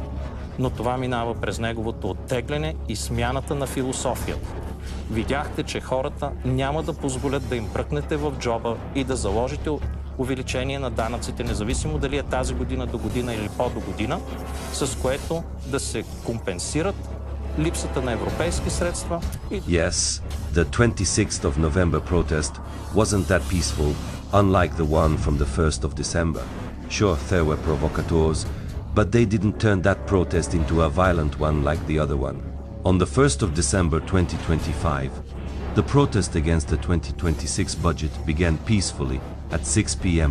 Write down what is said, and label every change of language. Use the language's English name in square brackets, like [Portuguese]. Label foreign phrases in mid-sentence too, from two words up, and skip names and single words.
[Bulgarian] Но това минава през неговото оттегляне и смяната на философията. Видяхте, че хората няма да позволят да им бръкнете в джоба и да заложите увеличение на данъците, независимо дали е тази година до година или по-до година, с което да се компенсират липсата на европейски средства. [English] Yes, the 26th of November protest wasn't that peaceful, unlike the one from the 1st of December. Sure, there were provocateurs, but they didn't turn that protest into a violent one like the other one. On the 1st of December 2025, the protest against the 2026 budget began peacefully at 6 p.m.